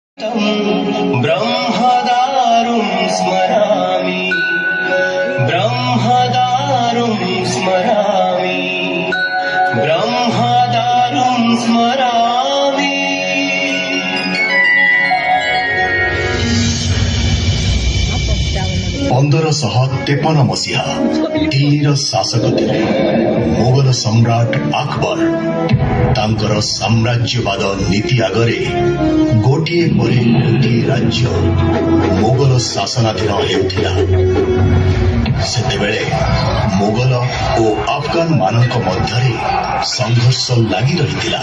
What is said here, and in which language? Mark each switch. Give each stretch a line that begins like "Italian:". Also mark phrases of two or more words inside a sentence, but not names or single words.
Sanskrit: ब्रह्मदारुं स्मरामि ब्रह्मदारुं स्मरामि ब्रह्मदारुं स्मरामि।
Odia: 1553 ମସିହା ଦିଲ୍ଲୀର ଶାସକ ଥିଲେ ମୋଗଲ ସମ୍ରାଟ ଅକବର। ତାଙ୍କର ସାମ୍ରାଜ୍ୟବାଦ ନୀତି ଆଗରେ ଗୋଟେ ପରେ ଗୋଟେ ରାଜ୍ୟ ମୋଗଲ ଶାସନାଧୀନ ହେଉଥିଲା। ସେତେବେଳେ ମୋଗଲ ଔର ଆଫଗାନ ମାନଙ୍କ ମଧ୍ୟରେ ସଂଘର୍ଷ ଲାଗି ରହିଥିଲା।